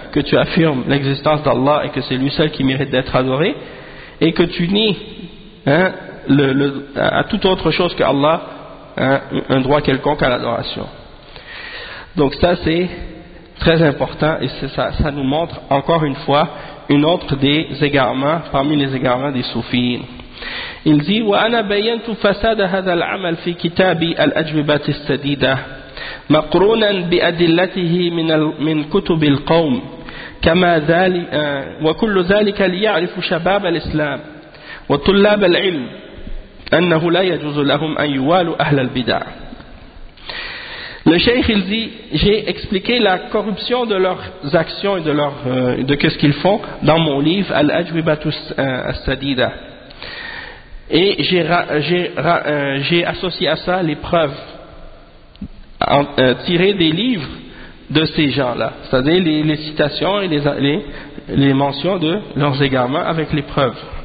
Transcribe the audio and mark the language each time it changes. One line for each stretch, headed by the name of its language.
French: Que tu affirmes l'existence d'Allah et que c'est lui seul qui mérite d'être adoré et que tu nies hein, à toute autre chose que Allah hein, un droit quelconque à l'adoration. Donc ça c'est très important et ça nous montre encore une fois une autre des égarements parmi les égarements des soufis. Il dit
Arabic: wa ana bayantu fasada hadha al-amal fi kitabi al-ajwibat as-sadida مقرونا بأدلته من كتب القوم كما ذلك وكل ذلك ليعرف شباب الإسلام وطلاب العلم أنه لا يجوز لهم أن يوالوا أهل البدع.
French: Le cheikh il dit j'ai expliqué la corruption de leurs actions et de leur de qu'est-ce qu'ils font dans mon livre Al-Ajwibatu As-Sadida et j'ai associé à ça les preuves tirer des livres de ces gens-là, c'est-à-dire les citations et les mentions de leurs égarements avec les preuves.